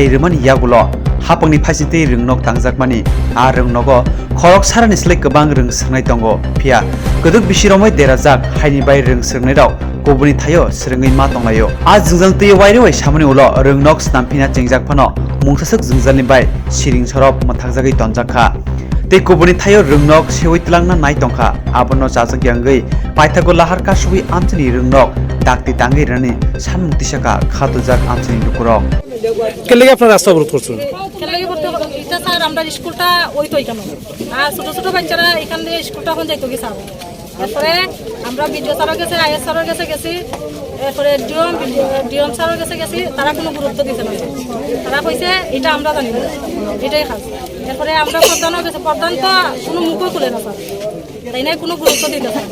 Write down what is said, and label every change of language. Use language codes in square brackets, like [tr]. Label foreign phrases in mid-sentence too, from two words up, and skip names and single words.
[trp] rwmani yagulo hapangni phaisintui Rwngnok tangjakmani Rwngnogo khorok sarani slai kwbang rwng swngnai tongo phiya kodok bisiromoi derajak haini bai rwng swngnai kobuni thayo srwngui ma tonglayo jingjang tui wairoi samani ulo Rwngnok snampina chengjakphano mungsasak jingjalni bai siring sorop mathakjagui tonjakha tei kobuni thayo Rwngnok sewoi tlangna nai tongkha abono jajakyangui paithago Lahar Kasukhi amchini Rwngnok dakti tangi rani sanmukti saka khatujak amchini Lukurok [bn] কেলেগে আপনারা রাস্তা অবরোধ করছেন? কেলেগে করতে এটা স্যার আমরা স্কুলটা ওই তো এখানে আর ছোট ছোট বাচ্চারা এখান থেকে স্কুলটা এখন যাইতো কি স্যার এরপরে আমরা বিডিও স্যারের কাছে আইএস স্যারের কাছে গেছি এরপরে ডিএম স্যারের কাছে গেছি তারা কোনো গুরুত্ব দিতে না তারা কইছে এটা আমরা জানি না এটাই খাস এরপরে আমরা প্রধানও গেছে প্রধান তো কোনো মুখও খুলে না স্যার তাই না কোনো গুরুত্ব দিতে না